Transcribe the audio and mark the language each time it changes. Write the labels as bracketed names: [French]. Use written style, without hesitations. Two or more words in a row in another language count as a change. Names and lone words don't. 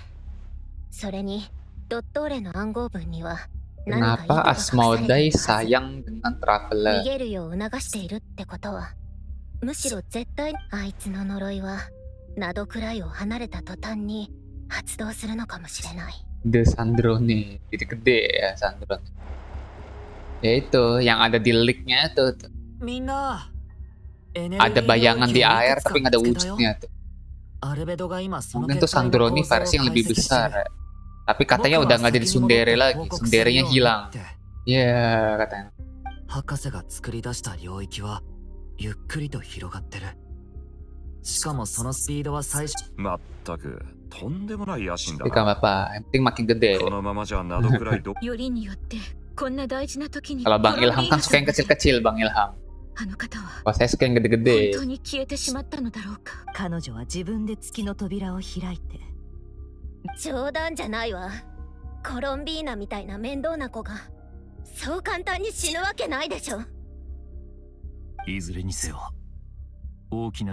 [Japanese] それにドットーレの暗号文には何か意図 [Indonesian] Kenapa [Japanese] が隠されて Asmodai いるはず。 [Indonesian] sayang dengan [Japanese] 逃 Traveler? げるよう促しているってことは、むしろ絶対あいつの呪いはナドくらいを離れた途端に発動するのかもしれない。 [Indonesian] The Sandrone. Gede-gede ya Sandrone. Ya itu yang ada di leak-nya tuh. [Japanese] みんな [Indonesian] Ada bayangan di air tapi nggak ada wujudnya tuh. [Japanese] アルベドが今その [Indonesian] Mungkin tuh Sandrone versi yang lebih besar ya. Tapi katanya udah nggak jadi Sundere lagi. Sunderenya hilang. Ya katanya. [Japanese] 博士が作り出した領域はゆっくりと広がってる。しかもそのスピードは最初。まったくとんでもない野心だ [Indonesian] Tapi gak [Japanese] な。 [Indonesian] apa-apa. Yang penting makin gede. [Japanese] このままじゃなどくらいど。よりによってこんな大事な時に [Indonesian] Kalau Bang Ilham kan suka yang kecil-kecil Bang Ilham. [Japanese] あの方は [Indonesian] Kalau saya suka yang [Japanese] 本 [Indonesian] gede-gede. [Japanese] 当に消えてしまったのだろうか。彼女は自分で月の扉を開いて。冗談じゃないわ。コロンビーナみたいな面倒な子がそう簡単に死ぬわけないでしょ。いずれにせよ大きな